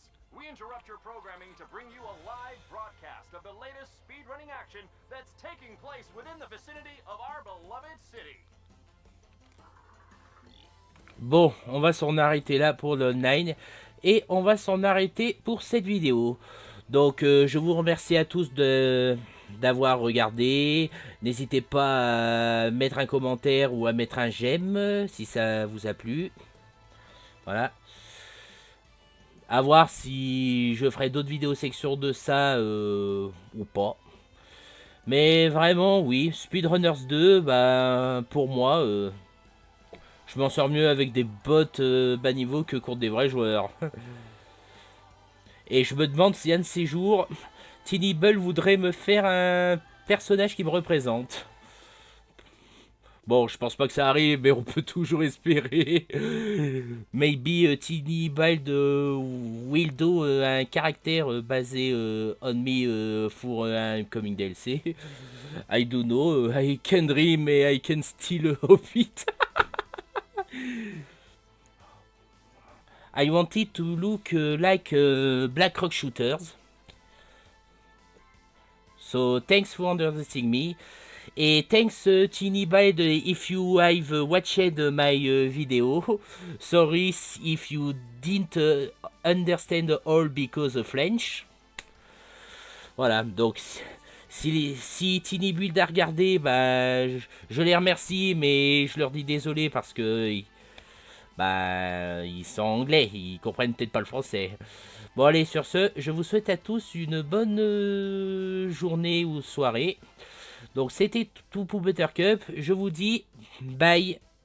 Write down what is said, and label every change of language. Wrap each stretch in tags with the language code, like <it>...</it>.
<en>We interrupt your programming to bring you a live broadcast of the latest speedrunning action that's taking place within the vicinity of our beloved city.</en> <fr>Bon, on va s'en arrêter là pour le 9 et on va s'en arrêter pour cette vidéo. Donc je vous remercie à tous d'avoir regardé. N'hésitez pas à mettre un commentaire ou à mettre un j'aime si ça vous a plu. Voilà. À voir si je ferai d'autres vidéos section de ça ou pas. Mais vraiment, oui, Speedrunners 2, bah, pour moi, je m'en sors mieux avec des bots bas niveau que contre des vrais joueurs. Et je me demande si un de ces jours, Tiny Bull voudrait me faire un personnage qui me représente. Bon, je pense pas que ça arrive, mais on peut toujours espérer.</fr> <en>Maybe Tiny Bull will do un caractère basé on me pour un coming DLC. I don't know, I can dream and I can still hope it. I wanted to look like Black Rock Shooters. So thanks for understanding me.</en> <fr>Et</fr> <en>thanks Tiny Bide if you have watched my video. Sorry if you didn't understand all because of French.</en> <fr>Voilà, donc si Tiny Build a regardé, bah, je les remercie, mais je leur dis désolé parce que bah, ils sont anglais, ils comprennent peut-être pas le français. Bon allez, sur ce, je vous souhaite à tous une bonne journée ou soirée. Donc c'était tout pour Buttercup, je vous dis bye.</fr>